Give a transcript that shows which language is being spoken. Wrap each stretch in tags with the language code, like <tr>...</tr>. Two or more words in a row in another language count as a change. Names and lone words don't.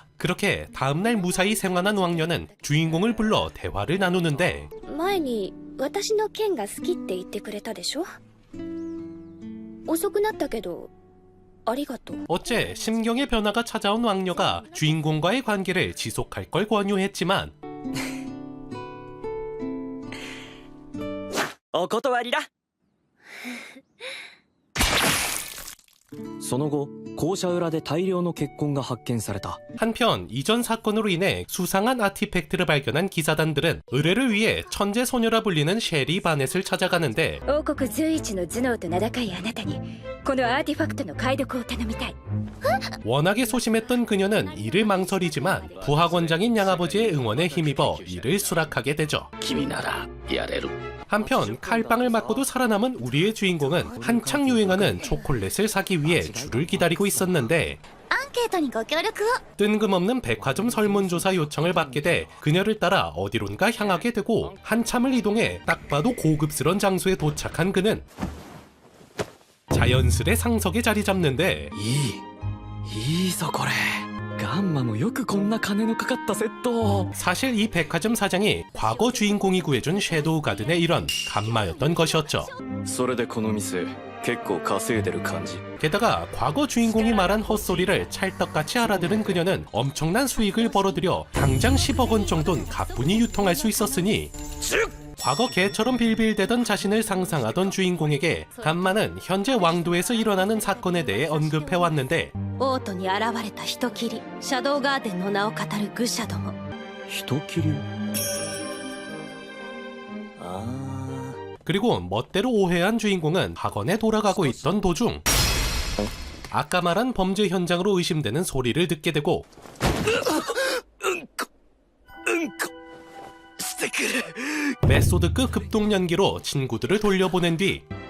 <ko>그렇게 다음날 무사히 생還한 왕녀는 주인공을 불러 대화를 나누는데</ko> <ja>前に私の剣が好きって言ってくれたでしょ。遅くなったけどありがとう。</ja> <ko>어째 심경의 변화가 찾아온 왕녀가 주인공과의 관계를 지속할 걸 권유했지만</ko> <ja>お断りだ。その後校舎裏で大量の血痕が発見された。</ja> <ko>한편 이전 사건으로 인해 수상한 아티팩트를 발견한 기사단들은 의뢰를 위해 천재 소녀라 불리는 셰리 바넷을 찾아가는데</ko> <ja>王国随一の頭脳と名高いあなたにこのアーティファクトの解読を頼みたい。</ja> <ko>워낙에 소심했던 그녀는 이를 망설이지만 부하권장인 양아버지의 응원에 힘입어 이를 수락하게 되죠.</ko> <ja>君ならやれる。</ja> <ko>한편 칼빵을 맞고도 살아남은 우리의 주인공은 한창 유행하는 초콜릿을 사기 위해 줄을 기다리고 있었는데</ko> <ja>アンケートにご協力を。</ja> <ko>뜬금없는 백화점 설문조사 요청을 받게 돼 그녀를 따라 어디론가 향하게 되고 한참을 이동해 딱 봐도 고급스런 장소에 도착한 그는 자연스레 상석에 자리 잡는데</ko> <ja>いいぞこれ。ガンマもよくこんな金のかかったセット。</ja> <ko>사실 이 백화점 사장이 과거 주인공이 구해준 섀도우 가든의 일원 간마였던 것이었죠.</ko> <ja>それでこの店結構稼いでる感じ。</ja> <ko>게다가 과거 주인공이 말한 헛소리를 찰떡같이 알아들은 그녀는 엄청난 수익을 벌어들여 당장 10억 원 정도는 가뿐히 유통할 수 있었으니 과거 개처럼 빌빌대던 자신을 상상하던 주인공에게 간마는 현재 왕도에서 일어나는 사건에 대해 언급해왔는데</ko> <ja>オートに現れた人斬りシャドウガーデンの名を語る愚者ども。人斬り。</ja> <ko>그리고 멋대로 오해한 주인공은 학원에 돌아가고 있던 도중 아까 말한 범죄 현장으로 의심되는 소리를 듣게 되고 메소드급 급동 연기로 친구들을 돌려보낸 뒤</ko>